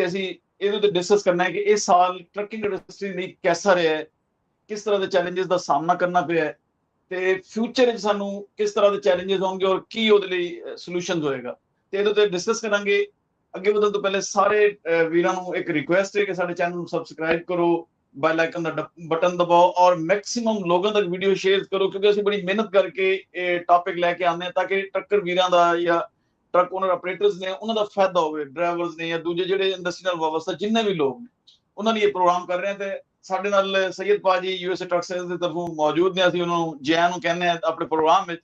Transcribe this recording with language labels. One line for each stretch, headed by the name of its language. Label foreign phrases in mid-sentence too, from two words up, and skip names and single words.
Punjabi: ਅਸੀਂ ਇਹਦੇ ਉੱਤੇ ਡਿਸਕਸ ਕਰਨਾ ਹੈ ਕਿ ਇਹ ਸਾਲ
English: trucking industry
Punjabi: ਲਈ ਕਿਹਦਾ ਰਿਹਾ ਹੈ, ਕਿਸ ਤਰ੍ਹਾਂ ਦੇ ਚੈਲੰਜਸ ਦਾ ਸਾਹਮਣਾ ਕਰਨਾ ਪਿਆ ਹੈ ਤੇ ਫਿਊਚਰ ਵਿੱਚ ਸਾਨੂੰ ਕਿਸ ਤਰ੍ਹਾਂ ਦੇ ਚੈਲੰਜਸ ਹੋਣਗੇ ਔਰ ਕੀ ਉਹਦੇ ਲਈ ਸੋਲੂਸ਼ਨਸ ਹੋਏਗਾ, ਤੇ ਇਹਦੇ ਉੱਤੇ ਡਿਸਕਸ ਕਰਾਂਗੇ। ਅੱਗੇ ਵਧਣ ਤੋਂ ਪਹਿਲੇ ਸਾਰੇ ਵੀਰਾਂ ਨੂੰ ਇੱਕ ਰਿਕੁਐਸਟ ਹੈ ਕਿ ਸਾਡੇ ਚੈਨਲ ਨੂੰ ਸਬਸਕ੍ਰਾਈਬ ਕਰੋ,
Hindi: बेल आइकन का बटन दबाओ और मैक्सिमम लोगों तक वीडियो शेयर करो, क्योंकि
Punjabi: ਅਸੀਂ ਬੜੀ ਮਿਹਨਤ ਕਰਕੇ ਇਹ ਟਾਪਿਕ ਲੈ ਕੇ ਆਉਂਦੇ ਹਾਂ ਤਾਂ ਕਿ ਟਰੱਕਰ ਵੀਰਾਂ ਦਾ ਜਾਂ
English: truck owner operators
Punjabi: ਨੇ ਉਹਨਾਂ ਦਾ ਫਾਇਦਾ ਹੋਵੇ, ਡਰਾਈਵਰਸ ਨੇ ਜਾਂ ਦੂਜੇ ਜਿਹੜੇ ਇੰਡਸਟਰੀ ਨਾਲ ਵਾਬਸਤਾ ਜਿੰਨੇ ਵੀ ਲੋਕ ਨੇ ਉਹਨਾਂ ਲਈ ਇਹ ਪ੍ਰੋਗਰਾਮ ਕਰ ਰਹੇ ਹਾਂ। ਤੇ ਸਾਡੇ ਨਾਲ ਸੈਯਦ ਪਾਜੀ ਯੂਐਸਏ ਟਰੱਕ ਸੇਲਸ ਦੇ ਤਰਫੋਂ ਮੌਜੂਦ ਨੇ। ਅਸੀਂ ਉਹਨਾਂ ਨੂੰ ਜੀ ਆਇਆਂ ਨੂੰ ਕਹਿੰਦੇ ਹਾਂ ਆਪਣੇ ਪ੍ਰੋਗਰਾਮ ਵਿੱਚ।